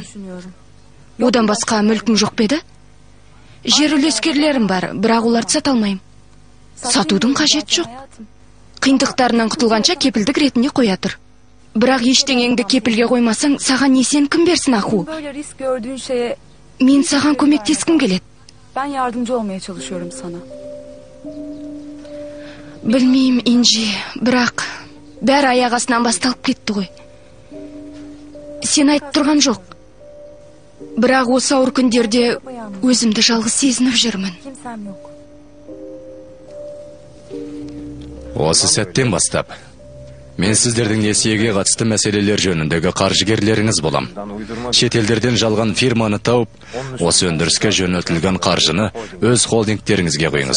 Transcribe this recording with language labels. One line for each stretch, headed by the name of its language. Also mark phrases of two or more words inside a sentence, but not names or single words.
Kazakh: Одан басқа мүлкің жоқ бе еді? Жер үлескерлерім бар, бірақ оларды сата алмаймын. Сатудың қажеті жоқ. Қиындықтарынан құтылғанша кепілдік ретінде қоя тұр. Бірақ ештеңеңді кепілге қоймасаң, саған несиен кім берсін, Аху? Мен саған көмектескім келеді.
Turkish: Ben yardımcı olmaya çalışıyorum sana.
Kazakh: Білмеймін, Инжи, бірақ бәрі аяқ астынан басталып кетті ғой. Сен айтып тұрған жоқ. Бірақ осы ауыр күндерде өзімді жалғыз сезініп жүрмін.
Turkish: Kimsem yok.
Kazakh: Осы сәттен бастап мен сіздердің несиеге қатысты мәселелер жөніндегі қаржыгерлеріңіз болам. Шетелдерден жалған фирманы тауып, осы өндіріске жөнелтілген қаржыны өз холдингтеріңізге қойыңыз.